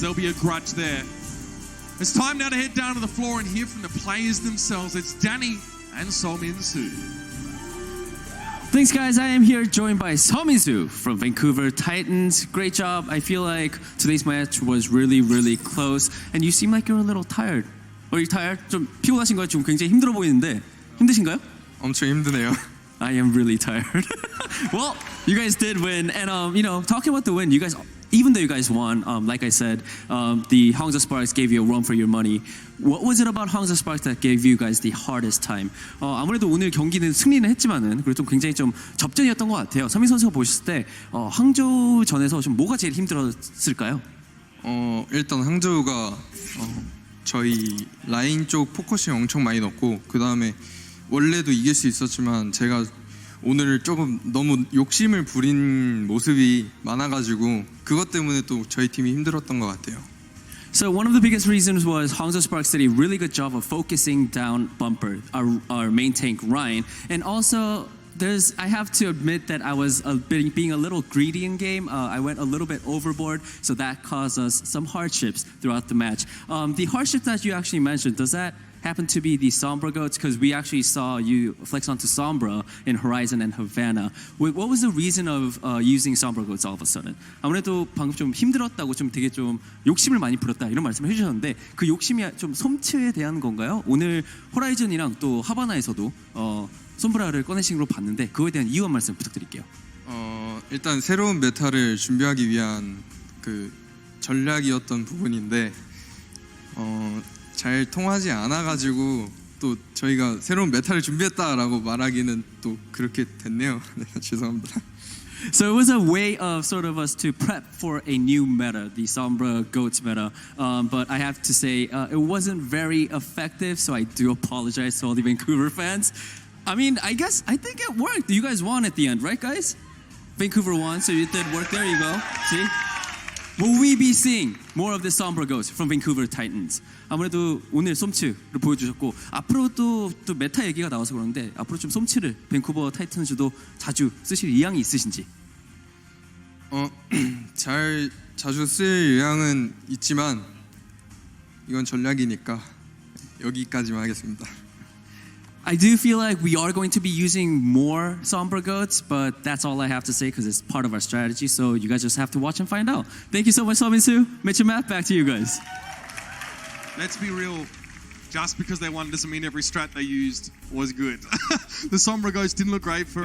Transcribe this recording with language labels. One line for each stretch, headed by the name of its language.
English: There'll be a grudge there. It's time now to head down to the floor and hear from the players themselves. It's Danny and Sominsu. Thanks, guys. I am here joined by Sominsu from Vancouver Titans. Great job. I feel like today's match was really, really close. And you seem like you're a little tired. Are you tired?
Korean: 좀 피곤하신 거예요? 좀 굉장히 힘들어 보이는데 힘드신가요? 엄청 힘드네요.
English: I am really tired. Well, you guys did win, and talking about the win, you guys, even though you guys won, like I said, the Hangzhou Sparks gave you a run for your money. What was it about Hangzhou Sparks that gave you guys the hardest time?
Korean: 아무래도 오늘 경기는 승리는 했지만은 그래도 좀 굉장히 좀 접전이었던 것 같아요. 서민 선수가 보셨을 때 항저우전에서 좀 뭐가 제일 힘들었을까요? 일단 항저우가 저희 라인 쪽 포커싱 엄청 많이 넣고 그 다음에 원래도 이길 수 있었지만 제가 오늘 조금 너무 욕심을 부린 모습이 많아가지고 그것 때문에 또 저희 팀이 힘들었던 것 같아요.
English: So one of the biggest reasons was Hangzhou Sparks did a really good job of focusing down Bumper, our main tank Ryan, and also I have to admit that I was being a little greedy in game. I went a little bit overboard, so that caused us some hardships throughout the match. The hardship that you actually mentioned, does that happen to be the Sombra goats? Because we actually saw you flex onto Sombra in Horizon and Havana. What was the reason of using Sombra goats all of a sudden?
Korean: 아무래도 방금 좀 힘들었다고 좀 되게 좀 욕심을 많이 부렸다 이런 말씀을 해주셨는데 그 욕심이 좀 솜치에 대한 건가요? 오늘 호라이즌이랑 또 하바나에서도 솜브라를 꺼내신 걸로 봤는데 그거에 대한 이유 한 말씀 부탁드릴게요. 일단 새로운 메타를 준비하기 위한 그 전략이었던 부분인데 잘 통하지 않아가지고 또 저희가 새로운 메타를 준비했다라고 말하기는 또 그렇게 됐네요. 죄송합니다.
English: So it was a way of sort of us to prep for a new meta, the Sombra Goats meta. But I have to say, it wasn't very effective, so I do apologize to all the Vancouver fans. I mean, I think it worked. You guys won at the end, right, guys? Vancouver won, so it did work. There you go. See? Will we be seeing more of the Sombra Goats from Vancouver Titans?
Korean: 아무래도 오늘 솜치를 보여주셨고 앞으로도 또 메타 얘기가 나와서 그러는데 앞으로 좀 솜치를 밴쿠버 타이탄즈도 자주 쓰실 의향이 있으신지? 자주 쓸 의향은 있지만 이건 전략이니까 여기까지만 하겠습니다.
English: I do feel like we are going to be using more Sombra Goats, but that's all I have to say because it's part of our strategy. So you guys just have to watch and find out. Thank you so much, Sominsu. Mitch and Matt, back to you guys. Let's be real. Just because they won doesn't mean every strat they used was good. The Sombra Ghost didn't look great for